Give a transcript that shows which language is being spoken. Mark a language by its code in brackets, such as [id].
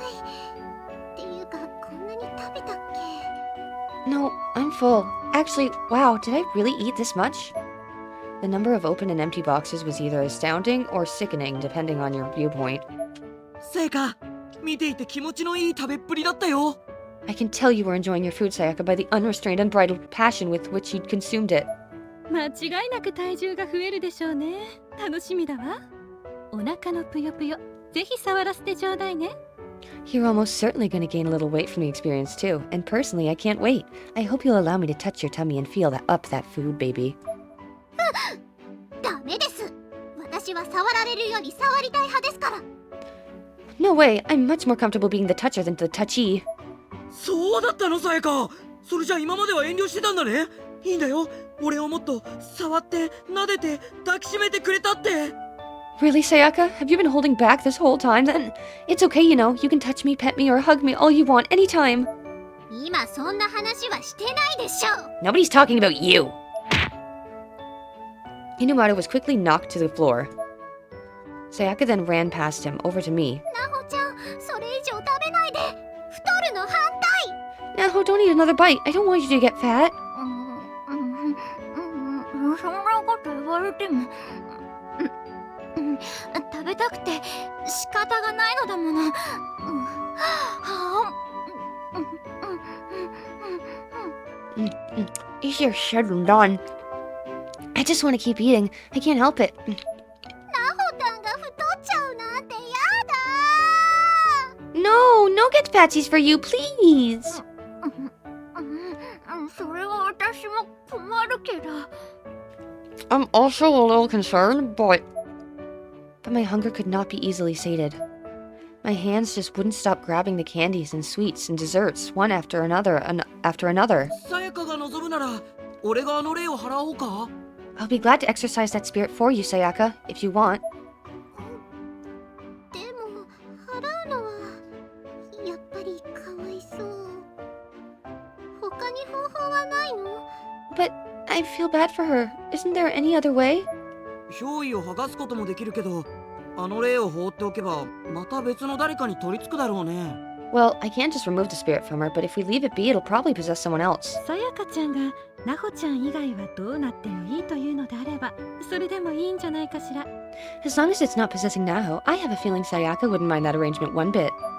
[ja] っていうか、こんなに食べたっけ？ [en] No, I'm full. Actually, wow, did I really eat this much? The number of open and empty boxes was either astounding or sickening, depending on your viewpoint. [ja] せいか、見ていて気持ちのいい食べっぷりだったよ。 [en] I can tell you were enjoying your food, Sayaka, by the unrestrained, unbridled passion with which you'd consumed it. [ja] 間違いなく体重が増えるでしょうね。楽しみだわ。お腹のぷよぷよ、ぜひ触らせてちょうだいね。 [en] You're almost certainly going to gain a little weight from the experience, too. And personally, I can't wait. I hope you'll allow me to touch your tummy and feel that food, baby. [ja] ダメです。私は触られるより触りたい派ですから。 [en] No way, I'm much more comfortable being the toucher than the touchee. [ja] そうだったの、さやか。それじゃ今までは遠慮してたんだね。いいんだよ。俺をもっと触って撫でて抱きしめてくれたって。 [en] Really, Sayaka? Have you been holding back this whole time then? It's okay, you know. You can touch me, pet me, or hug me all you want anytime. [ja] 今そんな話はしてないでしょ。 [en] Nobody's talking about you. Hinumaro was quickly knocked to the floor. Sayaka then ran past him, over to me. [ja] なほちゃん、それ以上食べないで。太るの反対。 [en] Naho, don't eat another bite. I don't want you to get fat. [ja] そんなこと言われても。食べたくて仕方がないのだもの。 [en] Easier said than done. I just want to keep eating. I can't help it. [ja] なほたんが太っちゃうなんてやだ。 [en] No, no get patsies for you, please. [ja] それは私も困るけど。 [en] I'm also a little concerned, but my hunger could not be easily sated. My hands just wouldn't stop grabbing the candies and sweets and desserts, one after another, after another. [ja] さやかが望むなら、俺があの礼を払おうか。 [en] I'll be glad to exercise that spirit for you, Sayaka, if you want. [ja] でも払うのはやっぱりかわいそう。他に方法はないの？ [en] But I feel bad for her. Isn't there any other way? [ja] 憑依を剥がすこともできるけど、あの霊を放っておけばまた別の誰かに取り付くだろうね。 [en] Well, I can't just remove the spirit from her, but if we leave it be, it'll probably possess someone else. [ja] さやかちゃんがなほちゃん以外はどうなってもいいというのであれば、それでもいいんじゃないかしら。 [en] As long as it's not possessing Naho, I have a feeling Sayaka wouldn't mind that arrangement one bit.